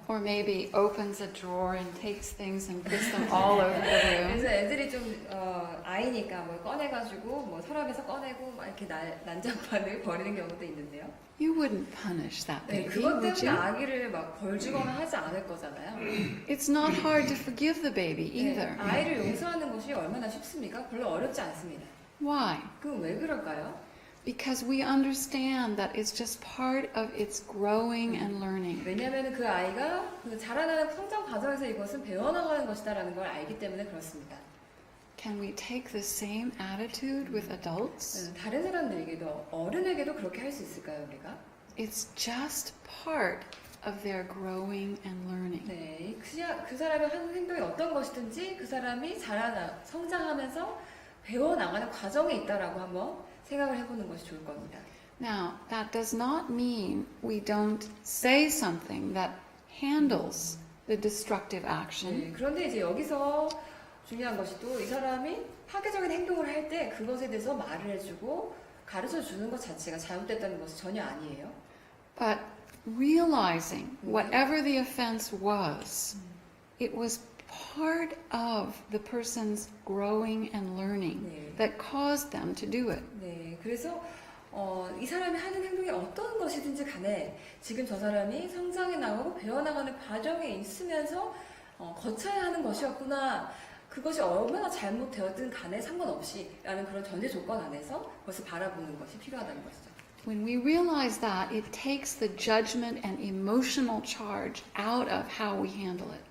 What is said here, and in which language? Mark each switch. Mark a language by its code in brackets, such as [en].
[en] or maybe opens a drawer and takes things and puts them all over the room, [ko] 그래서 애들이 좀 아이니까 뭘 꺼내가지고 뭐 서랍에서 꺼내고 막 이렇게 난장판을 버리는 경우도 있는데요. [en] you wouldn't punish that [ko] 네, [en] baby, [ko] 그것 [en] would [ko] 때문에 [en] you? [ko] 아기를 막 벌주거나 하지 않을 거잖아요. [en] It's not hard to forgive the baby [ko] 네, [en] either. [ko] 아이를 용서하는 것이 얼마나 쉽습니까? 별로 어렵지 않습니다. [en] Why? [ko] 그럼 왜 그럴까요? [en] Because we understand that it's just part of its growing and learning. [ko] 왜냐하면 그 아이가 그 자라나는 성장 과정에서 이것은 배워나가는 것이다라는 걸 알기 때문에 그렇습니다. [en] Can we take the same attitude with adults? [ko] 다른 사람들에게도 어른에게도 그렇게 할 수 있을까요, 우리가? [en] It's just part of their growing and learning. [ko] 네, 그 사람이 하는 행동이 어떤 것이든지 그 사람이 성장하면서 배워나가는 과정에 있다라고 한번 생각을 해보는 것이 좋을 겁니다. [en] Now, that does not mean we don't say something that handles the destructive action. [ko] 네, 그런데 이제 여기서 중요한 것이 또 이 사람이 파괴적인 행동을 할 때 그것에 대해서 말을 해주고 가르쳐 주는 것 자체가 잘못됐다는 것이 전혀 아니에요. [en] But realizing whatever the offense was, it was part of the person's growing and learning [ko] 네. [en] that caused them to do it. [ko] 네, 그래서 이 사람이 하는 행동이 어떤 것이든지 간에 지금 저 사람이 성장해 나가고 배워나가는 과정에 있으면서 거쳐야 하는 것이었구나. 그것이 얼마나 잘못되었든 간에 상관없이 라는 그런 전제 조건 안에서 그것을 바라보는 것이 필요하다는 것이죠. [en] When we realize that, it takes the judgment and emotional charge out of how we handle it.